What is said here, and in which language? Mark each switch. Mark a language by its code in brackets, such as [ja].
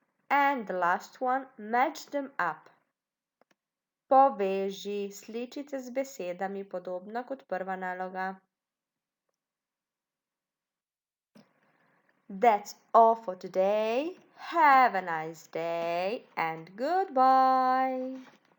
[en] And the last one, match them up. [sl] Poveži sličice z besedami, podobno kot prva naloga. [en] That's all for today. Have a nice day and goodbye.